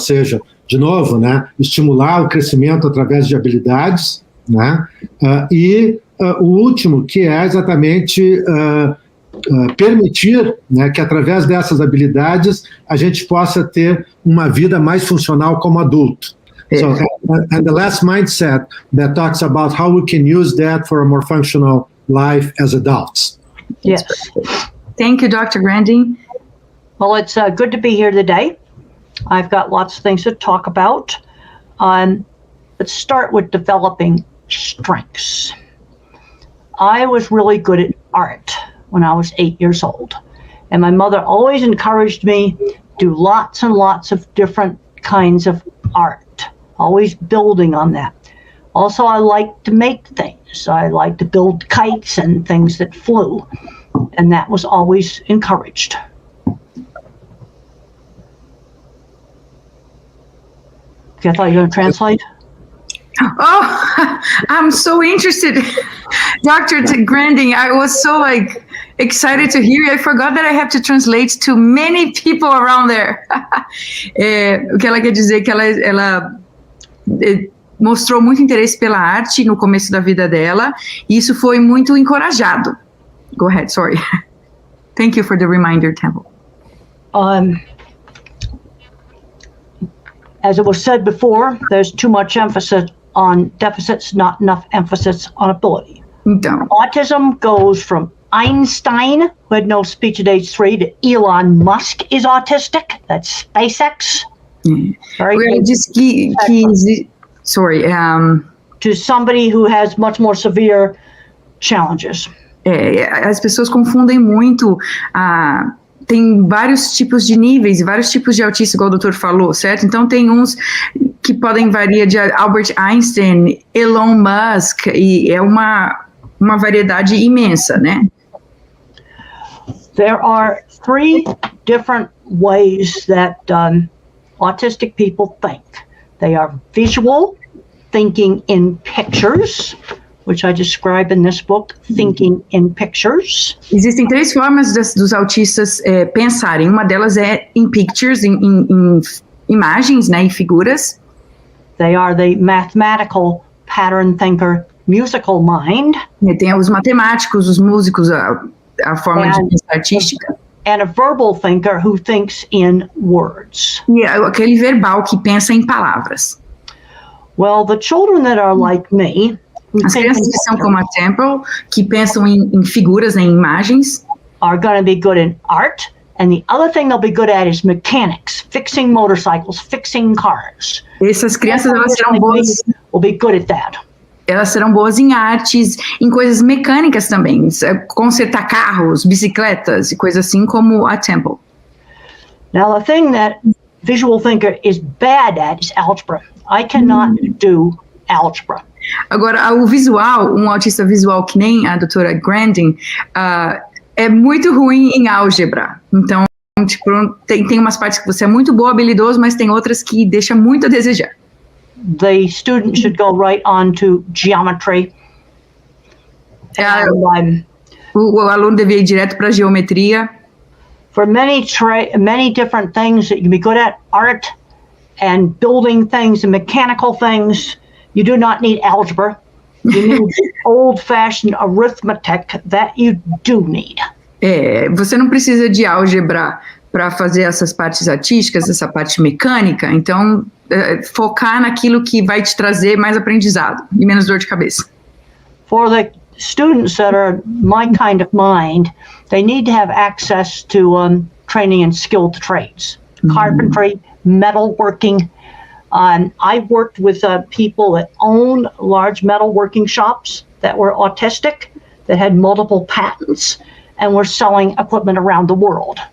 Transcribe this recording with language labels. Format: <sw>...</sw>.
<pt>Ou seja, de novo, né? Estimular o crescimento através de habilidades, né? E o último, que é exatamente permitir, né, que através dessas habilidades a gente possa ter uma vida mais funcional como adulto.</pt> <en>So, and the last mindset that talks about how we can use that for a more functional life as adults. Yes. Thank you, Dr. Grandin. Well, it's good to be here today. I've got lots of things to talk about. Let's start with developing strengths. I was really good at art when I was 8 years old. And my mother always encouraged me to do lots and lots of different kinds of art. Always building on that. Also, I like to make things. I like to build kites and things that flew. And that was always encouraged. Okay, I thought you were going to translate. Oh, I'm so interested. Dr. Grandin, I was so excited to hear you. I forgot that I have to translate to many people around there. O que ela quer dizer é que ela mostrou muito interesse pela arte no começo da vida dela, e isso foi muito encorajado. Go ahead, sorry. Thank you for the reminder, Temple. As it was said before, there's too much emphasis on deficits, not enough emphasis on ability.</en> <pt>Então,</pt> <en>Autism goes from Einstein, who had no speech at age 3, to Elon Musk is autistic. That's SpaceX.</en> <pt>ela disse que sorry,</pt> <en>to somebody who has much more severe challenges.</en> <pt>As pessoas confundem muito, tem vários tipos de níveis, vários tipos de autista, igual o doutor falou, certo? Então tem uns que podem variar de Albert Einstein, Elon Musk, e é uma variedade imensa, né?</pt> <en>There are 3 different ways that autistic people think. They are visual, thinking in pictures, which I describe in this book, thinking in pictures.</en> <pt>Existem 3 formas dos autistas pensarem. Uma delas é</pt> <en>in pictures,</en> <pt>em imagens, né, em figuras.</pt> <en>They are the mathematical pattern thinker, musical mind.</en> <pt>Tem os matemáticos, os músicos, a forma de pensar artística.</pt> <en>And a verbal thinker who thinks in words.</en> <pt>E aquele verbal que pensa em palavras.</pt> <en>Well, the children that are like me,</en> <pt>as crianças que são como a Temple, que pensam em figuras, né, em imagens,</pt> <en>are going to be good in art, and the other thing they'll be good at is mechanics, fixing motorcycles, fixing cars.</en> <pt>Essas crianças, elas serão boas.</pt> <en>Will be good at that.</en> <pt>Elas serão boas em artes, em coisas mecânicas também, consertar carros, bicicletas e coisas assim, como a Temple.</pt> <en>Now, the thing that visual thinker is bad at is algebra. I cannot do algebra.</en> <pt>Agora, o visual, um autista visual que nem a doutora Grandin, é muito ruim em álgebra. Então, tipo, tem umas partes que você é muito boa, habilidoso, mas tem outras que deixa muito a desejar.</pt> <en>The student should go right on to geometry.</en> <pt>O aluno devia ir direto para geometria.</pt> <en>For many different things that you can be good at, art and building things and mechanical things, you do not need algebra. You need old-fashioned arithmetic that you do need.</en> <pt>Você não precisa de álgebra para fazer essas partes artísticas, essa parte mecânica, então focar naquilo que vai te trazer mais aprendizado e menos dor de cabeça.</pt> <en>For the students that are my kind of mind, they need to have access to training in skilled trades, carpentry, metalworking. I've worked with people that own large metalworking shops that were autistic, that had multiple patents, and were selling equipment around the world.</en>